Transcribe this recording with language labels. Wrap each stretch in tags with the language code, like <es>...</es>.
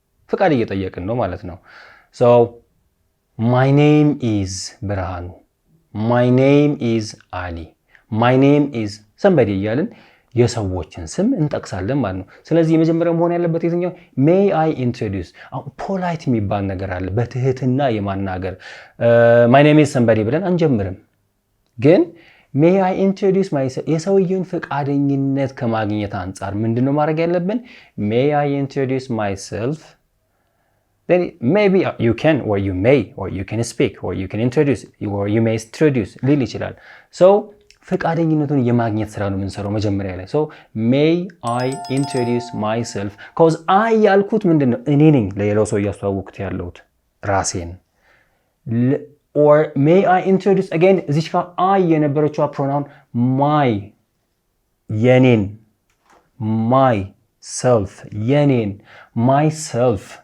<am>ፍቃድ እየጠየቅን ነው ማለት ነው።</am> <en>so my name is ብርሃኑ፣ my name is Ali, my name is somebody</en> <am>እያልን የሰዎችን ስም እንጠቅሳለን ማለት ነው። ስለዚህ የመጀመሪያው መሆን ያለበት የትኛው? may I introduce። ፖላይት የሚባል ነገር አለ፣ በትህትና የማናገር my name is somebody ብለን አንጀምርም። ግን</am> <en>may I introduce myself</en> <am>የሰውየውን ፈቃደኝነት ከማግኘት አንጻር ምንድነው ማድረግ ያለብን?</am> <en>may I introduce myself then maybe you can or you may or you can speak or you can introduce or you may introduce</en> <am>ሊል ይችላል። so ፈቃደኝነቱን የማግኘት ስራ ነው የምንሰራው መጀመሪያ ላይ።</am> <en>so may I introduce myself cause I</en> <am>ያልኩት ምንድነው? እኔ ነኝ ለሌላው ሰው እያስተዋወቅኩት ያለሁት ራሴን።</am> <en>or may I introduce again</en> <am>እዚህ ጋር I የነበረችው pronoun my የኔን myself የኔን myself</am>